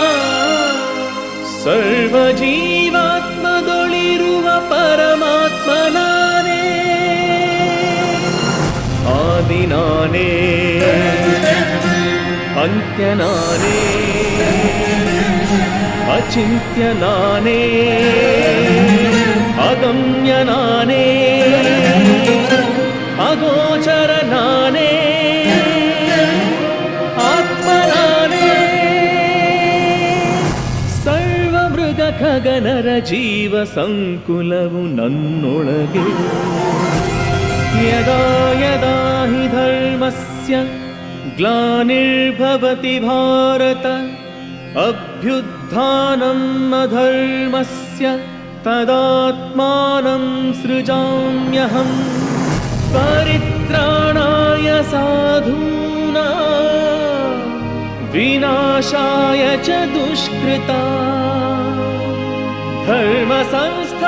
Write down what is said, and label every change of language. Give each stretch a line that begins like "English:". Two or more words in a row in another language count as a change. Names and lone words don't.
Kannada: ಸರ್ವ ಜೀವಾತ್ಮದೊಳಿರುವ ಪರಮಾತ್ಮ ನಾನೇ, ಆದಿ ನಾನೇ, ಅಂತ್ಯ ನಾನೇ, ಅಚಿಂತ್ಯ ನಾನೇ, ಅಗಮ್ಯ ನಾನೇ, ಅಗೋಚರ ನಾನೇ, ಆತ್ಮ ನಾನೇ. ಸರ್ವ ಮೃಗ ಖಗನರ ಜೀವ ಸಂಕುಲವು ನನ್ನೊಳಗೆ
Sanskrit: यदा यदा हि धर्मस्य ग्लानिर्भवति भारत अभ्युत्थानं अधर्मस्य तदात्मानं सृजाम्यहं परित्राणाय साधूनां विनाशाय च दुष्कृतां धर्म